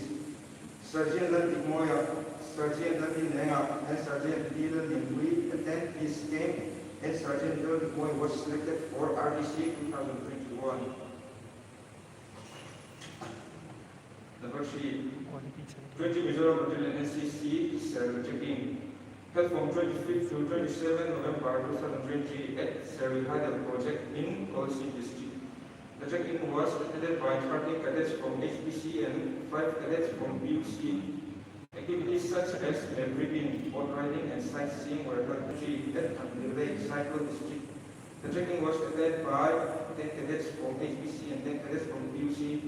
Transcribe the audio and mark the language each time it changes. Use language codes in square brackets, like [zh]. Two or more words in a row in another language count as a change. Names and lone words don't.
[en] Sergeant Landy Moya, Sergeant Landy Nenga, and Sergeant Dylan Lee attend this camp, and Sergeant Dylan Moy was selected for RDC 2021. Number 3, 20 Mizoram Battalion NCC cell checking. Held from 25th to 27 November 2020 at Seri Hydel project in Kolsi district. The check-in was attended by 30 cadets from HBC and 5 cadets from BUC. Activities such as reading, boat riding, and sightseeing were held at the Lake Cycle district. The check-in was attended by 10 cadets from HBC and 10 cadets from BUC.